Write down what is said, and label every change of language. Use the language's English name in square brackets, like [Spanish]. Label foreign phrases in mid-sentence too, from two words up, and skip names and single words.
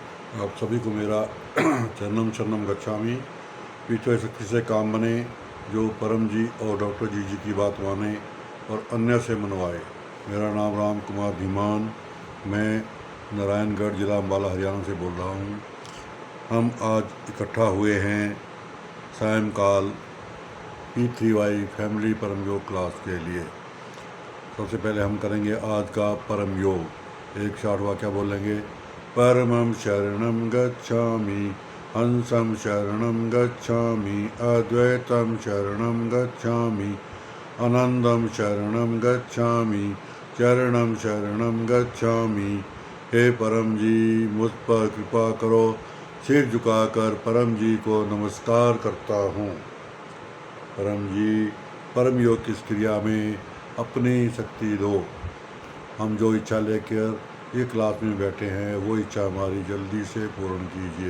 [Hindi] आप सभी को मेरा [Sanskrit] चरणम शरणम गच्छामि। [Hindi] पीछे शक्ति से काम बने, जो परम जी और डॉक्टर जी की बात माने और अन्य से मनवाए। मेरा नाम राम कुमार धीमान, मैं नारायणगढ़ जिला अम्बाला हरियाणा से बोल रहा हूँ। हम आज इकट्ठा हुए हैं सायंकाल P3Y फैमिली परम योग क्लास के लिए। सबसे पहले हम करेंगे आज का परम योग। एक शार्ट वाक्य बोलेंगे। [Sanskrit] परमं शरणं गच्छामि, हंसं शरणं गच्छामि, अद्वैतं शरणं गच्छामि, आनंदं शरणं गच्छामि, चरणं शरणं गच्छामि। [Hindi] हे परम जी, मुझ पर कृपा करो। सिर झुकाकर परम जी को नमस्कार करता हूँ। परम जी, परम योग की इस क्रिया में अपनी शक्ति दो। हम जो इच्छा लेकर ये क्लास में बैठे हैं वो इच्छा हमारी जल्दी से पूर्ण कीजिए।